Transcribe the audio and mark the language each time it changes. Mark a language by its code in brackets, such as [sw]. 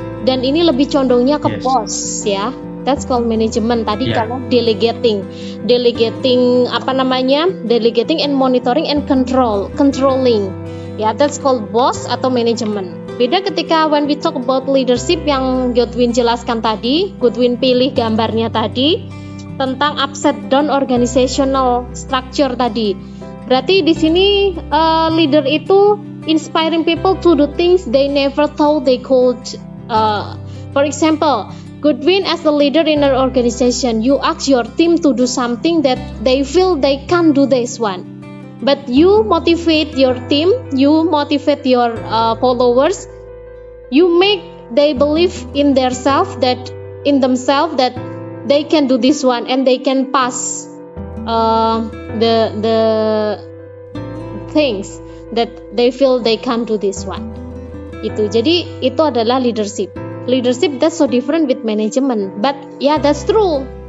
[id] Dan ini lebih condongnya ke boss, ya. [en] That's called management [id] tadi, karena [en] delegating and monitoring and controlling. Ya, that's called boss atau management. [id] Beda ketika [en] when we talk about leadership [id] yang Goodwin jelaskan tadi, Goodwin pilih gambarnya tadi tentang [en] upside down organizational structure [id] tadi. Berarti di sini [en] leader itu inspiring people to do things they never thought they could. For example, Goodwin as the leader in an organization, you ask your team to do something that they feel they can't do this one. But you motivate your team, you motivate your followers, you make they believe in themselves that they can do this one and they can pass the things that they feel they can't do this one. [id] Jadi itu adalah leadership. [en] Leadership that's so different with management. But yeah, that's true.